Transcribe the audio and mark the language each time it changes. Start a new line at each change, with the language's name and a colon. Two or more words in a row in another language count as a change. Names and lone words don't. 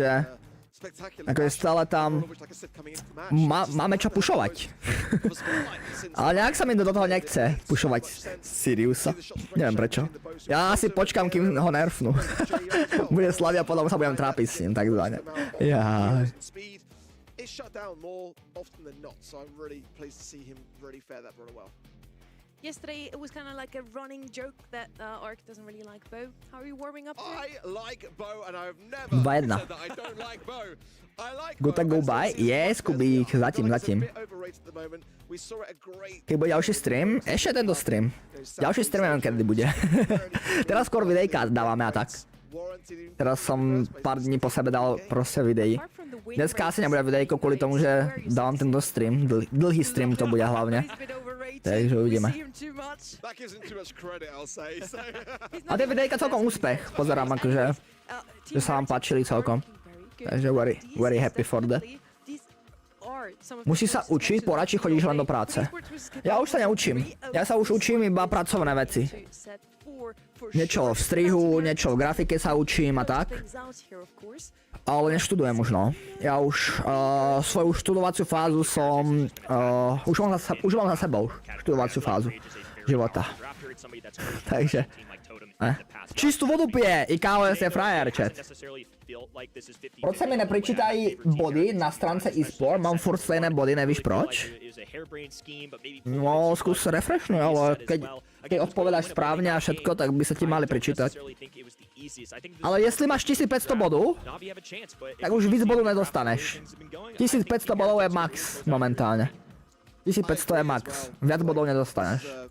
Slovak: Takže Akože stále tam máme čo pušovať. Ale nejak sa mi do toho nechce pušovať Siriusa. Neviem prečo. Ja si počkám, kým ho nerfnú. Bude Slavia, potom sa budem trápiť s ním, takzvané. Jaj.
English: It's shut down more often than not, so I'm really pleased to see him really fare that run well. Yesterday, it was kind of like a running joke that Ark doesn't really like Bo. How are you warming up to I it? like Bo, and I've never Vajedna. said that I don't like Bo. I like Go Bo.
Slovak: tak go
English: I still by. see him Yes, quite
Slovak: Kubík,
English: versatile.
Czech: zatím,
English: I feel like he's a
Czech: zatím.
English: bit overrated at the moment. We saw it a great...
Slovak: Keď bude ďalší stream, ešte tento stream. Ďalší stream neviem, kedy bude. Teraz skôr videjka dávame a tak. Teraz som pár dní po sebe dal proste videí. Dneska asi nebude videjko kvôli tomu, že dávam tento stream. Dlhý stream to bude hlavne. Takže uvidíme.
English: That gives him too much credit, I'll say. So...
Slovak: A tie videjka celkom úspech. Pozerám akože, že sa vám páčili celkom. Takže
English: very happy for that.
Slovak: Musíš sa učiť, poradšie chodíš len do práce. Ja už sa neučím. Ja sa už učím iba pracovné veci. Niečo v strihu, niečo v grafike sa učím a tak. Ale neštudujem už, no. Ja už svoju študovaciu fázu som... už mám za sebou študovaciu fázu života. Takže... Čistú vodu pije, i KOS je frajer, chat.
Czech: Proč sa mi nepričítají body na stránce eSport? Mám furt stejné body, nevíš proč?
Slovak: No, skús refreshnuj, ale keď odpovedáš správne a všetko, tak by sa ti mali pričítať. Ale jestli máš 1500 bodov, tak už víc bodov nedostaneš. 1500 bodov je max momentálne. 1500 je max, viac bodov nedostaneš.